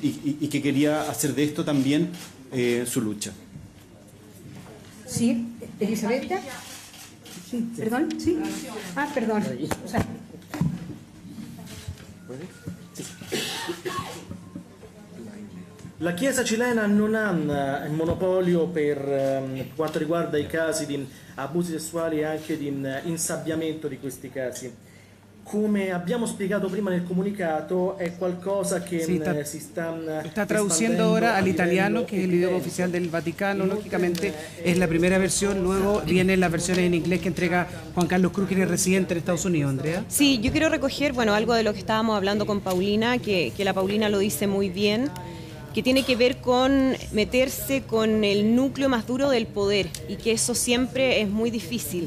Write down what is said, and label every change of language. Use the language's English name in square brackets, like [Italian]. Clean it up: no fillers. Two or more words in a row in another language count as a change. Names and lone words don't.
[Spanish] Y que quería hacer de esto también su lucha. Sí, Elisabetta. Sí, perdón, sí. Ah, perdón. O sea. [Italian] La Chiesa cilena non ha il monopolio per quanto riguarda i casi di abusi sessuali e anche di insabbiamento di questi casi. Come abbiamo spiegato prima nel comunicato, è qualcosa che si [Spanish] está traduciendo ahora al italiano, que es el idioma oficial del Vaticano. Lógicamente es la primera versión, luego vienen las versiones en inglés que entrega Juan Carlos Cruz, que es residente en Estados Unidos. Andrea. Sí, yo quiero recoger, bueno, algo de lo que estábamos hablando con Paulina, que la Paulina lo dice muy bien, que tiene que ver con meterse con el núcleo más duro del poder y que eso siempre es muy difícil.